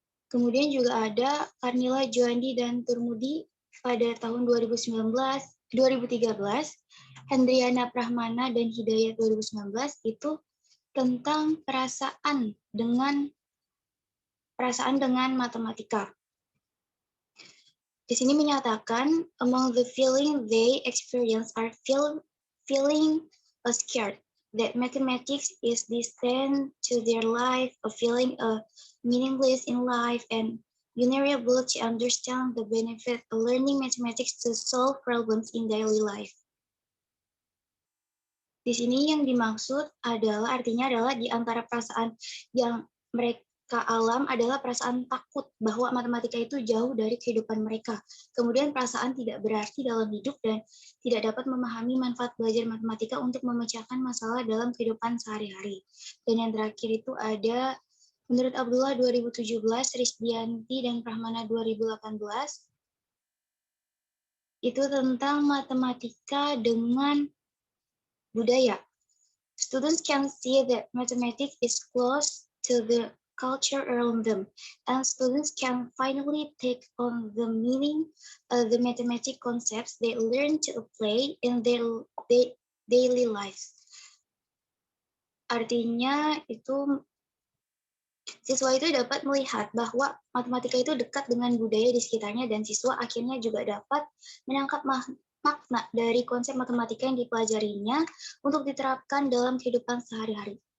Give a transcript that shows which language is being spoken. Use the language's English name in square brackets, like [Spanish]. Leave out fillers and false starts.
[Indonesian] Kemudian juga ada Karnila Juandi dan Turmudi pada tahun 2013, Hendriana Prahmana dan Hidayat 2019 itu tentang perasaan dengan matematika. Di sini menyatakan [English] among the feeling they experience are feeling scared, that mathematics is distant to their life, a feeling of meaningless in life, and unable to understand the benefit of learning mathematics to solve problems in daily life. [Indonesian] Di sini yang dimaksud artinya adalah di antara perasaan yang mereka alam adalah perasaan takut bahwa matematika itu jauh dari kehidupan mereka. Kemudian perasaan tidak berarti dalam hidup dan tidak dapat memahami manfaat belajar matematika untuk memecahkan masalah dalam kehidupan sehari-hari. Dan yang terakhir itu ada menurut Abdullah 2017, Risdianti dan Prahmana 2018, itu tentang matematika dengan budaya. [English] Students can see that mathematics is close to the culture around them, and students can finally take on the meaning of the mathematical concepts they learn to apply in their daily lives. [Indonesian] Artinya itu siswa itu dapat melihat bahwa matematika itu dekat dengan budaya di sekitarnya, dan siswa akhirnya juga dapat menangkap makna dari konsep matematika yang dipelajarinya untuk diterapkan dalam kehidupan sehari-hari.